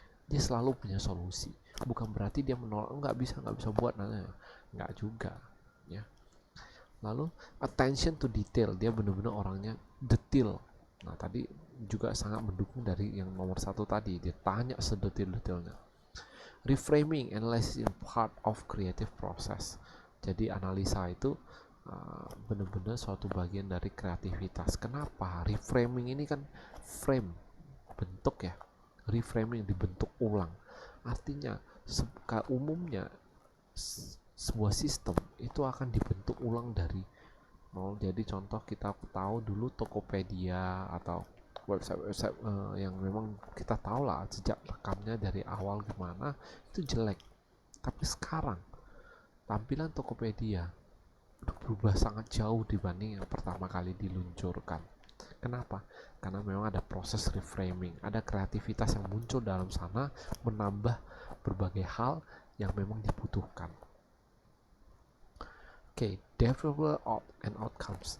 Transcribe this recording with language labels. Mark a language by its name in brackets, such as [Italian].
[Indonesian] Dia selalu punya solusi, bukan berarti dia menolak, nggak bisa buat, nggak juga ya. Lalu attention to detail, dia benar-benar orangnya detail. Nah tadi juga sangat mendukung dari yang nomor satu tadi, dia tanya sedetil-detilnya. [English] Reframing, analysis in part of creative process. [Indonesian] Jadi analisa itu benar-benar suatu bagian dari kreativitas. Kenapa? Reframing ini kan frame, bentuk ya. Reframing dibentuk ulang. Artinya umumnya sebuah sistem itu akan dibentuk ulang dari nol. Jadi contoh kita tahu dulu Tokopedia atau website yang memang kita tahu lah jejak rekamnya dari awal gimana, itu jelek. Tapi sekarang tampilan Tokopedia udah berubah sangat jauh dibanding yang pertama kali diluncurkan. Kenapa? Karena memang ada proses reframing, ada kreativitas yang muncul dalam sana, menambah berbagai hal yang memang dibutuhkan. Oke, [English] deliverable and outcomes.